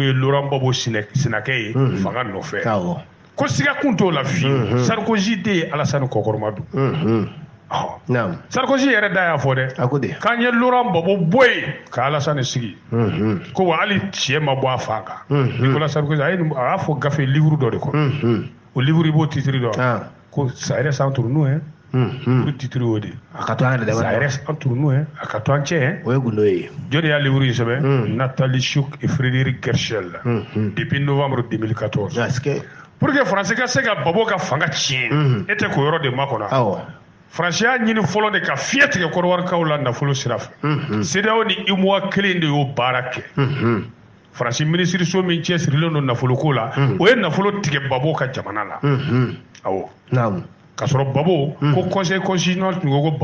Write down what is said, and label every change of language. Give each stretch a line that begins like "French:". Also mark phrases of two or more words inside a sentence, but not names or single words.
Bambara: ye Laurent Gbagbo sinakɛ ye fanga nɔfɛ ko siga kun t'o la fiyewu Sarkozy de ye Alassane kokɔrɔma do Sarkozy yɛrɛ da y'a fɔ dɛ k'an ye Laurent Gbagbo bɔ yen ka Alassane sigi ko wa hali cɛ ma bɔ a fa kan Nicolas Sarkozy a y'a fɔ gafe livre dɔ de kɔnɔ o livre i b'o titre dɔn ko
French: ça reste entre nous hein
Bambara: o titre o de
French: ça reste entre nous hein
Bambara: a ka to an cɛ hein o ye gundo ye jɔn de y'a livre in sɛbɛn Nathalie Chouk et Frédéric Kerschel
French: depuis novembre 2014 pour que
Bambara: Faransi ka se ka Gbagbo ka fanga tiɲɛ e tɛ k'o yɔrɔ de makɔnɔ Faransi y'a ɲini fɔlɔ de ka fiɲɛ tigɛ Kɔnɔwarikaw la nafolo sira fɛ CEDEAO ni UMOA kelen de y'o baara kɛ Faransi minisiriso min cɛsirilen don nafoloko la o ye nafolo tigɛ Gbagbo ka jamana la awɔ k'a sɔrɔ Gbagbo ko
French: conseil constitutionnel
Bambara: tun ko ko